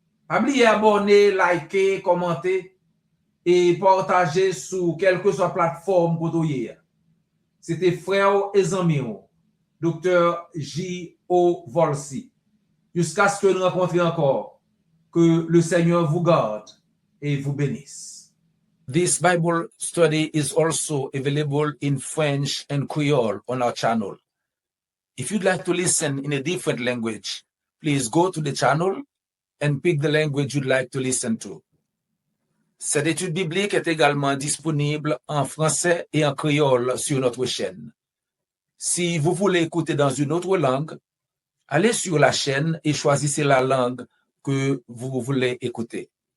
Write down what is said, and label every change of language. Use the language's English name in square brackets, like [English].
[French] N'oubliez pas d'abonner, liker, commenter et partager sur quelle que soit la plateforme pour vous. C'était frère et ami, Dr. J.O. Volsi. Jusqu'à ce que nous rencontrions encore, que le Seigneur vous garde et vous bénisse. [English] This Bible study is also available in French and Creole on our channel. If you'd like to listen in a different language, please go to the channel and pick the language you'd like to listen to. [French] Cette étude biblique est également disponible en français et en créole sur notre chaîne. Si vous voulez écouter dans une autre langue, allez sur la chaîne et choisissez la langue que vous voulez écouter.